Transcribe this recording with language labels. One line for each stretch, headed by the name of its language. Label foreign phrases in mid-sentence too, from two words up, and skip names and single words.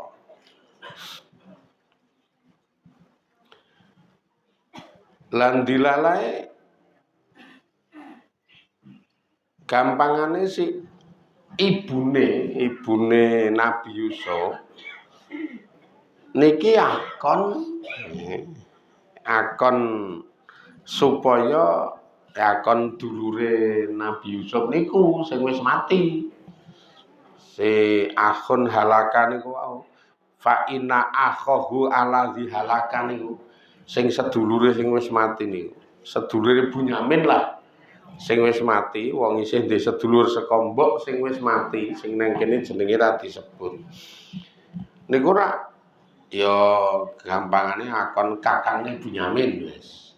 Javanese: Lan dilalae gampangane si ibune Nabi Yusuf niki akon supaya akon dulure Nabi Yusuf niku sing wis mati. Si
Arabic: أخ هلك
Javanese: niku wau.
Arabic: فإن أخاه الذي هلك
Javanese: niku sing sedulure sing wis mati niku. Sedulure Bunyamin lah. Sing wis mati, wong isih ndek sedulur saka mbok sing wis mati, sing nang kene jenenge ra disebut. Niku ra ya gampangane akon kakange Bunyamin wis.